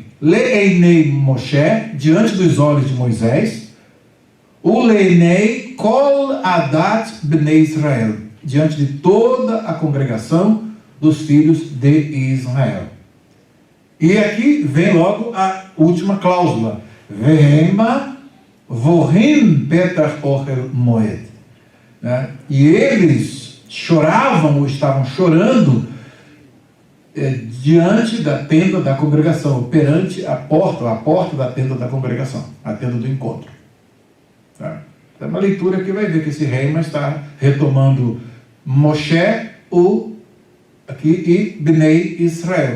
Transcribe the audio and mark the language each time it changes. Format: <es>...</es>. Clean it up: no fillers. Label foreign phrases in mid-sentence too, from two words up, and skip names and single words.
<he>לעיני משה,</he> <pt>diante dos olhos de Moisés.</pt> <he>ולעיני כל עדת בני ישראל,</he> <pt>diante de toda a congregação dos filhos de Israel. E aqui vem logo a última cláusula.</pt> <he>והמה בכים פתח אהל מועד.</he> <pt>E eles choravam ou estavam chorando diante da tenda da congregação, perante a porta da tenda da congregação, a tenda do encontro. Tá? É uma leitura que vai ver que esse Reima está retomando Moshe, aqui, e Bnei Israel.</pt>